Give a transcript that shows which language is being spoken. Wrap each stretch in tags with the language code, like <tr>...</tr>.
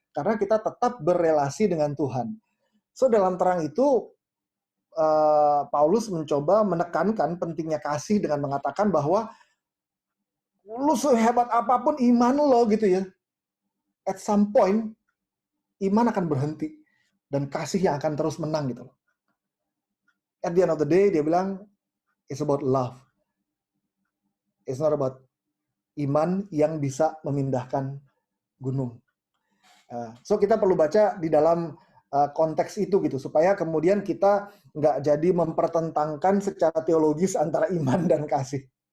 <id>Karena kita tetap berelasi dengan Tuhan. So dalam terang itu Paulus mencoba menekankan pentingnya kasih dengan mengatakan bahwa lu sehebat apapun iman lo gitu ya,</id> <en>at some point</en> <id>iman akan berhenti dan kasih yang akan terus menang gitu loh.</id> <en>At the end of the day</en> <id>dia bilang</id> <en>it's about love. It's not about</en> <id>iman yang bisa memindahkan gunung. So kita perlu baca di dalam konteks itu gitu supaya kemudian kita nggak jadi mempertentangkan secara teologis antara iman dan kasih.</id>